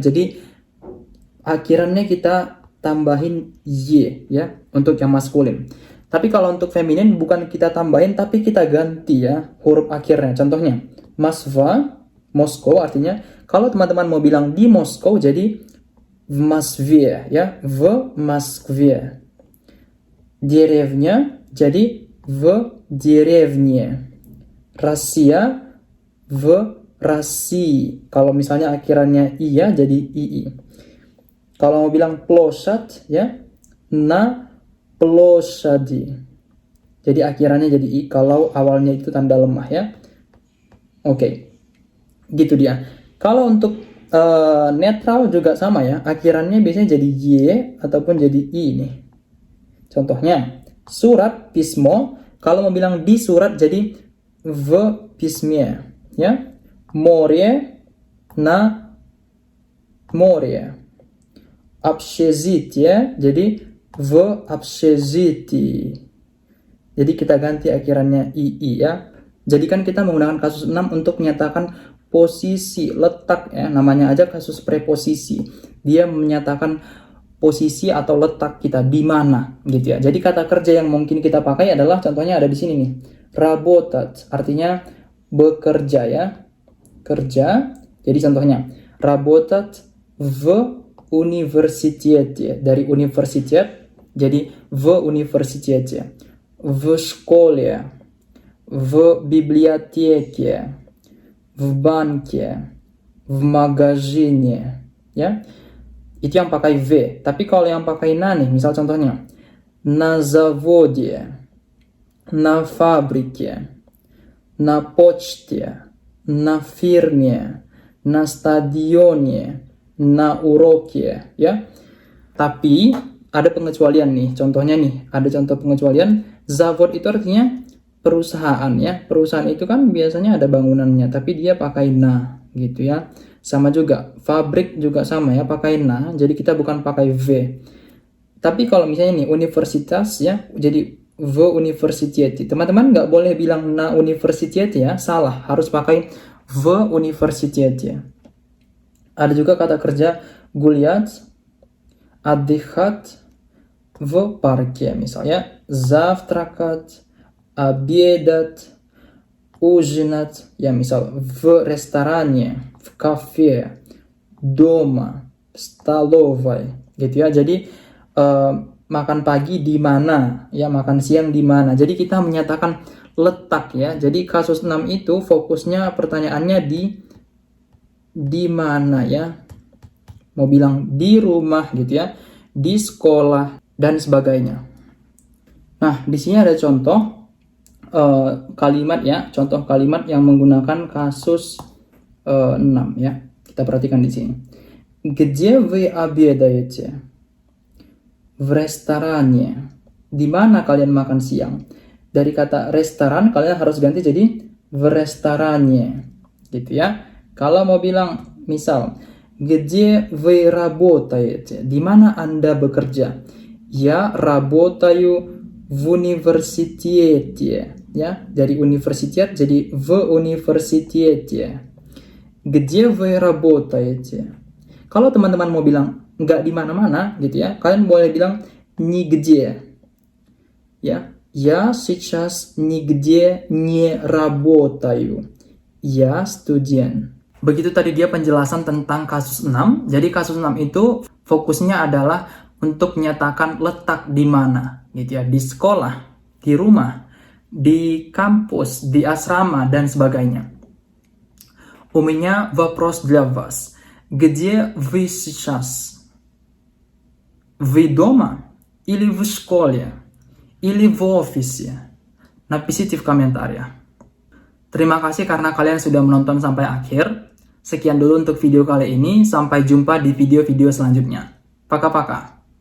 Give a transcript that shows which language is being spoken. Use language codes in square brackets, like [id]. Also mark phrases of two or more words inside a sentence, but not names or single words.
[id] Jadi akhirannya kita tambahin y ya untuk yang maskulin. Tapi kalau untuk feminin bukan kita tambahin tapi kita ganti ya huruf akhirnya. Contohnya Moskva, Moskow artinya kalau teman-teman mau bilang di Moskow jadi [ru] в Москве, [id] ya, [ru] в Москве. Деревня, jadi в деревне. Россия, в России. [id] Kalau misalnya akhirannya i ya, jadi ii. Kalau mau bilang площадь, ya, [ru] на площади. [id] Jadi akhirannya jadi i kalau awalnya itu tanda lemah ya. Oke. Gitu dia. Kalau untuk netral juga sama ya, akhirannya biasanya jadi y ataupun jadi i nih. Contohnya surat pismo, kalau mau bilang di surat jadi [ru] в письме [id] ya. [ru] Море на море. Общежитие jadi v общежитии. [id] Jadi kita ganti akhirannya ii ya. Jadi kan kita menggunakan kasus 6 untuk menyatakan posisi, letak ya, namanya aja kasus preposisi. Dia menyatakan posisi atau letak kita di mana gitu ya. Jadi kata kerja yang mungkin kita pakai adalah contohnya ada di sini nih. Работать artinya bekerja ya. Kerja. Jadi contohnya [ru] работать в университете [id] dari universitet jadi [ru] в университете. В школе, в библиотеке, в банке, в магазине, [id] ya. Itu yang pakai v. Tapi kalau yang pakai na nih, misal contohnya [ru] на заводе, на фабрике, на почте, на фирме, на стадионе, на уроке, [id] ya. Tapi ada pengecualian nih. Contohnya nih, ada contoh pengecualian. Zawod itu artinya perusahaan, ya. Perusahaan itu kan biasanya ada bangunannya, tapi dia pakai na, gitu ya. Sama juga fabrik juga sama ya, pakai na. Jadi kita bukan pakai v. Tapi kalau misalnya nih universitas ya, jadi [ru] в университет. [id] Teman-teman nggak boleh bilang [ru] на университет [id] ya, salah. Harus pakai [ru] в университет [id] ya. Ada juga kata kerja guliat, [ru] отдыхать в парке. [id] Misalnya [ru] завтракать, обедать, ужинать. [id] Ya misal [ru] в ресторане, в кафе, дома, в столовой. [id] Gitu ya. Jadi makan pagi di mana, ya makan siang di mana. Jadi kita menyatakan letak ya. Jadi kasus 6 itu fokusnya pertanyaannya di mana ya. Mau bilang di rumah gitu ya, di sekolah dan sebagainya. Nah, di sini ada contoh kalimat ya, contoh kalimat yang menggunakan kasus 6 ya. Kita perhatikan di sini. [ru] Где вы обедаете? В ресторане. [id] Di mana kalian makan siang? Dari kata restoran kalian harus ganti jadi [ru] в ресторане. [id] Gitu ya. Kalau mau bilang misal [ru] где вы работаете? [id] Di mana Anda bekerja? [ru] Я работаю в университете. [id] Ya, dari universitet jadi [ru] в университете. Где вы работаете? [id] Kalau teman-teman mau bilang nggak di mana-mana gitu ya, kalian boleh bilang нигде. [ru] Ya, я сейчас нигде не работаю. Я студент. [id] Begitu tadi dia penjelasan tentang kasus 6. Jadi kasus 6 itu fokusnya adalah untuk menyatakan letak di mana gitu ya, di sekolah, di rumah, di kampus, di asrama dan sebagainya. [ru] У меня вопрос для вас. Где вы сейчас? Вы дома? Или в школе? Или в офисе? Напишите в комментариях. [id] Terima kasih karena kalian sudah menonton sampai akhir. Sekian dulu untuk video kali ini. Sampai jumpa di video-video selanjutnya. [ru] пока-пока.